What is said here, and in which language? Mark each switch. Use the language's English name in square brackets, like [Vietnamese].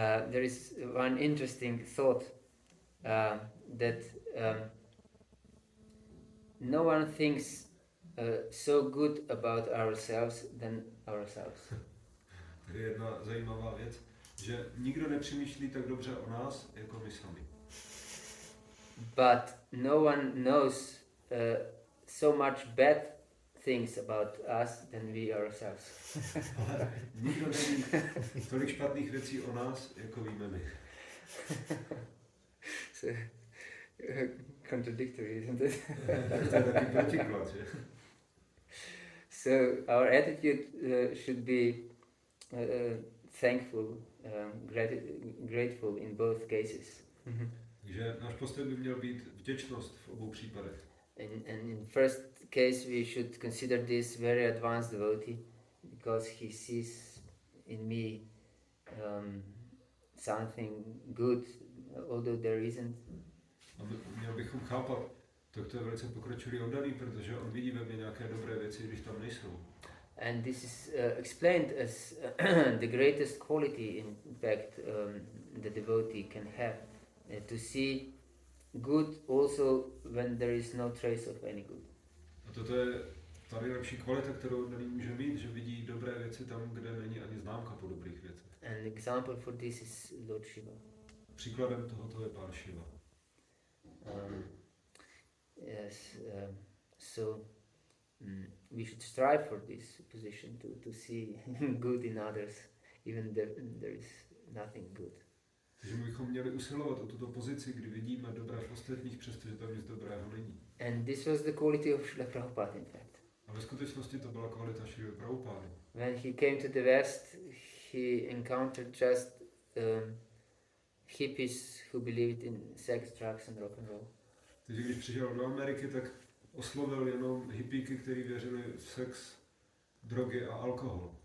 [English] There is one interesting thought that no one thinks so good about ourselves than ourselves. [Czech] Tady je jedna zajímavá věc, že nikdo nepřemýšlí tak dobře o nás, jako my sami. [English] But no one knows so much bad things about us than we ourselves. [Czech] Ale nikdo neví tolik špatných věcí o nás, jako víme my. [English] So, contradictory, isn't it? [Czech] To je taky protiklad, že? [English] So our attitude should be thankful, grateful in both cases. [Czech] Takže náš postoj by měl být vděčnost v obou případech. [English] And in first case we should consider this very advanced devotee because he sees in me something good, although there isn't. [Czech] A měl bychom chápat, to je velice pokročilý oddaný, protože on vidí ve mně nějaké dobré věci, když tam nejsou. [English] And this is explained as the greatest quality, in fact, the devotee can have, to see good also when there is no trace of any good. [Czech] A toto je ta nejlepší kvalita, kterou oddaný může mít, že vidí dobré věci tam, kde není ani známka po dobrých věcech. [English] An example for this is Lord Shiva. [Czech] Příkladem tohoto je Pán Shiva. [English] Yes, so we should strive for this position to see good in others, even there is nothing good. [Czech] Takže my bychom měli usilovat o tuto pozici, kdy vidíme dobré v ostatních, přestože tam nic dobrého není. [English] And this was the quality of Srila Prabhupada, in fact. [Czech] A ve skutečnosti to byla kvalita Šrily Prabhupády. [English] When he came to the West, he encountered just hippies who believed in sex, drugs and rock and roll. [Czech] Takže když přišel do Ameriky, tak oslovil jenom hippíky, kteří věřili v sex, drogy a alkohol.